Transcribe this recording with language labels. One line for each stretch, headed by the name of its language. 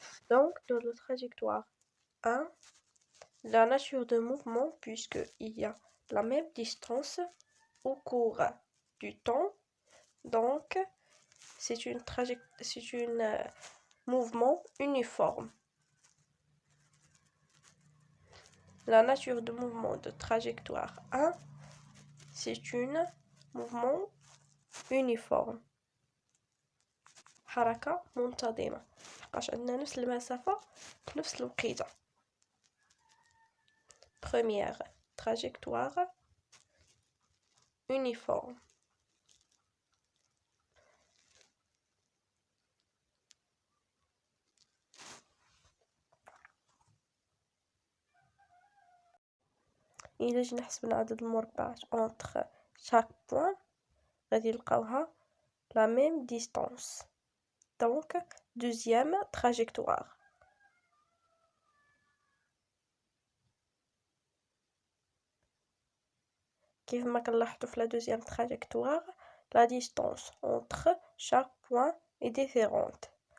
French: Donc, dans la trajectoire 1, la nature de mouvement, puisqu'il y a la même distance au cours du temps, donc c'est un mouvement uniforme. La nature de mouvement de trajectoire 1, c'est un mouvement uniforme.
Arabic: حركة منتظمة حقاش عندنا نفس المسافة في نفس الوقيتة.
French: Première trajectoire uniforme.
Arabic: إلا جينا حسبنا عدد المربعات
French: entre chaque point
Arabic: غادي نلقاوها
French: la même distance. Donc, deuxième trajectoire.
Arabic: كيف كنلاحظوا في
French: la deuxième trajectoire, la distance entre chaque point est différente.